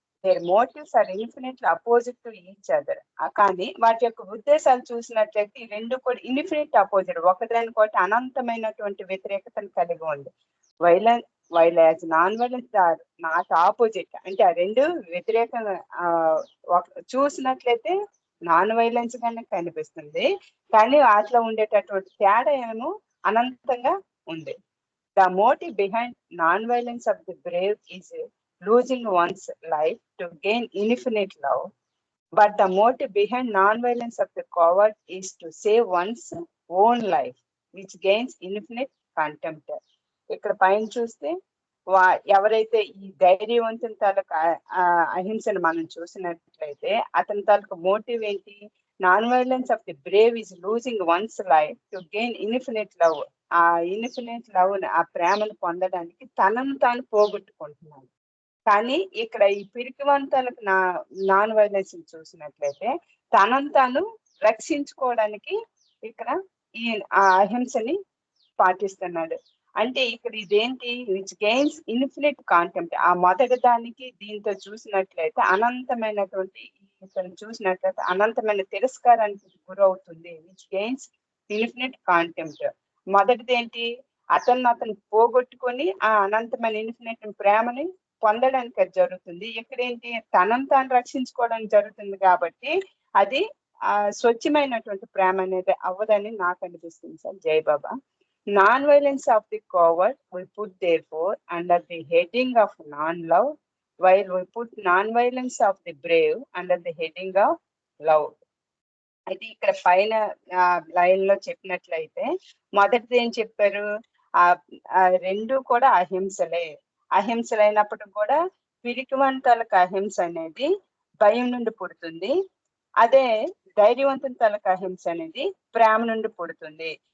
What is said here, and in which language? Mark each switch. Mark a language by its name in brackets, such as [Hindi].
[English] Their motives are infinitely opposite to each other. [Telugu] కానీ వాటి యొక్క ఉద్దేశాలు చూసినట్లయితే ఈ రెండు కూడా ఇన్ఫినిట్ అపోజిట్, ఒకదానికొకటి అనంతమైనటువంటి వ్యతిరేకతను కలిగి ఉంది. [English] while as non violence are not opposite, [Telugu] అంటే ఆ రెండు వ్యతిరేకంగా చూసినట్లయితే నాన్ వైలెన్స్ గానే కనిపిస్తుంది, కానీ వాటిలో ఉండేటటువంటి తేడా ఏమో అనంతంగా ఉంది. [English] The motive behind non violence of the brave is losing one's life to gain infinite love, but the motive behind non-violence of the coward is to save one's own life. Which gains infinite contempt. [Telugu] ఇక్కడ పైన చూస్తే ఎవరైతే ఈ ధైర్యవంతుని తాలూకు అహింసను మనం చూసినట్లయితే అతని తాలూకు మోటివ్ ఏంటి? [English] Non violence of the brave is losing one's life to gain infinite love. [Telugu] ఆ ఇన్ఫినిట్ లవ్, ఆ ప్రేమను పొందడానికి తనను తాను పోగొట్టుకుంటున్నాడు. కానీ ఇక్కడ ఈ పిరికివంతాలకు నాన్ వైలెన్స్ చూసినట్లయితే తనను తాను రక్షించుకోవడానికి ఇక్కడ ఈ అహింసని పాటిస్తున్నాడు. అంటే ఇక్కడ ఇదేంటి? [English] Which gains infinite contempt. [Telugu] ఆ మొదటి దానికి దీంతో చూసినట్లయితే అనంతమైనటువంటి, ఇతను చూసినట్లయితే అనంతమైన తిరస్కారానికి గురవుతుంది. [English] Which gains infinite contempt. [Telugu] మొదటిది ఏంటి? అతను పోగొట్టుకొని ఆ అనంతమైన ఇన్ఫినిట్ ప్రేమని పొందడానికి అది జరుగుతుంది. ఇక్కడేంటి? తనను తాను రక్షించుకోవడానికి జరుగుతుంది. కాబట్టి అది స్వచ్ఛమైనటువంటి ప్రేమ అనేది అవ్వదని నాకు అనిపిస్తుంది సార్. జై బాబా. [English] Non-violence of the coward we put therefore under the heading of non-love, while we put non-violence of the brave under the heading of love. [Telugu] అయితే ఇక్కడ పైన లైన్ లో చెప్పినట్లయితే మొదటిది ఏం చెప్పారు? రెండు కూడా అహింసలే. అహింసలైనప్పుడు కూడా పిరికివంతులకు అహింస అనేది భయం నుండి పుడుతుంది. అదే ధైర్యవంతుని తలకు అహింస అనేది ప్రేమ నుండి పుడుతుంది.